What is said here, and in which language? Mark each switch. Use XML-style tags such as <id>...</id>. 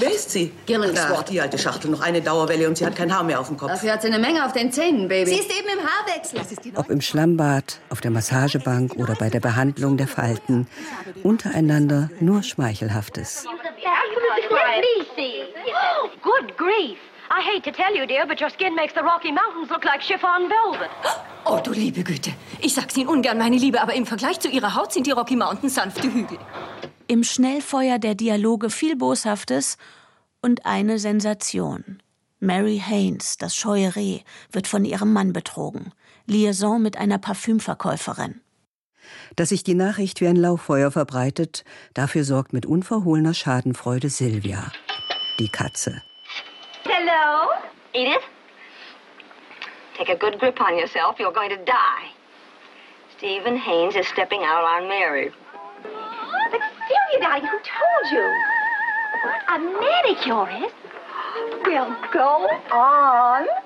<de>Wer ist sie? Gillingsworth. Die alte Schachtel, noch eine Dauerwelle und sie hat kein Haar mehr auf dem Kopf. Dafür hat sie eine Menge auf den Zähnen, Baby. Sie ist eben im Haarwechsel. Ob im Schlammbad, auf der Massagebank oder bei der Behandlung der Falten, untereinander nur Schmeichelhaftes.</de> <en>Good grief. I hate to tell you, dear, but your skin makes the Rocky Mountains look like chiffon velvet.</en> <de>Oh, du liebe Güte. Ich sag's Ihnen ungern, meine Liebe, aber im Vergleich zu Ihrer Haut sind die Rocky Mountains sanfte Hügel. Im Schnellfeuer der Dialoge viel Boshaftes und eine Sensation. Mary Haynes, das scheue Reh, wird von ihrem Mann betrogen. Liaison mit einer Parfümverkäuferin. Dass sich die Nachricht wie ein Lauffeuer verbreitet, dafür sorgt mit unverhohlener Schadenfreude Sylvia, die Katze.</de> <en>Hello, Edith. Take a good grip on yourself. You're going to die. Stephen Haynes is stepping out on Mary. But Sylvia, darling, who told you? A manicurist? Well, go on.</en>